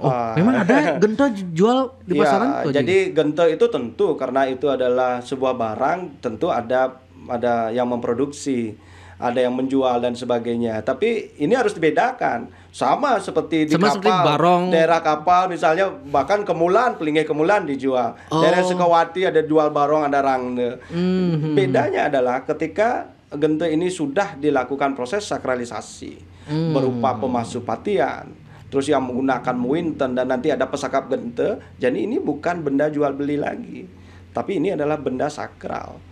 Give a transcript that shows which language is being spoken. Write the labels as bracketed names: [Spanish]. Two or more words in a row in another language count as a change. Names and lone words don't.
[Indonesian] Memang ada gente jual di pasaran? Jadi gente itu tentu karena itu adalah sebuah barang, tentu ada yang memproduksi, ada yang menjual dan sebagainya. Tapi ini harus dibedakan. Sama seperti di kapal, daerah kapal misalnya, bahkan kemulan, pelinggih kemulan dijual. Daerah Sukawati ada jual barong, ada rangne. Bedanya adalah ketika gente ini sudah dilakukan proses sakralisasi berupa pemasupatian, terus yang menggunakan muinten dan nanti ada pesakap gente. Jadi ini bukan benda jual beli lagi, tapi ini adalah benda sakral.